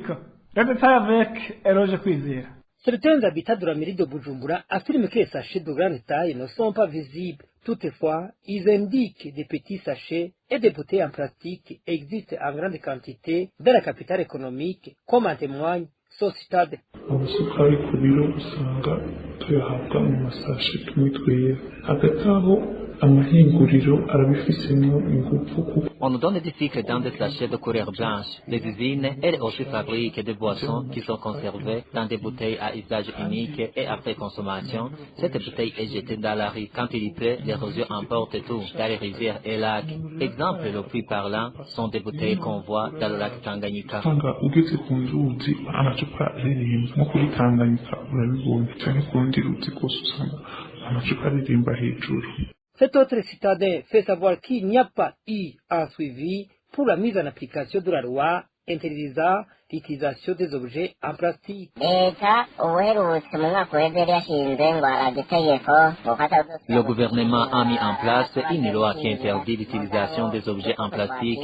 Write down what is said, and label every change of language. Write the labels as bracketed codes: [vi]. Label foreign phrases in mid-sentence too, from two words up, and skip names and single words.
[fr] Le détail avec Eloge Kwizera. Certains habitants de la mairie de Bujumbura affirment que les sachets de grande taille ne sont pas visibles. Toutefois, ils indiquent des petits sachets et des bouteilles en plastique existent en grande quantité dans la capitale économique, comme en témoigne Sositade. [rn] Amasukari ku biro usanga tuyahabwa mu masashe tumwe twera hagati aho amahinguriro arabifisemo ingufu kuko [fr] On nous donne des cycles dans des sachets de couleur blanche. Les usines, elles aussi fabriquent des boissons qui sont conservées dans des bouteilles à usage unique et après consommation. Cette bouteille est jetée dans la rue. Quand il y pleut, l'érosion emporte tout dans les rivières et lacs. Exemple le plus parlant sont des bouteilles qu'on voit dans le lac Tanganyika. [rn] usanga ugeze ku nzuzi amacupa aririmba nko kuri Tanganyika urabibona cyane ku rundi ruzi rwose usanga amacupa aririmba hejuru. [fr] Cet autre citadin fait savoir qu'il n'y a pas eu un suivi pour la mise en application de la loi interdisant l'utilisation des objets en plastique. Le gouvernement a mis en place une loi qui interdit l'utilisation des objets en plastique.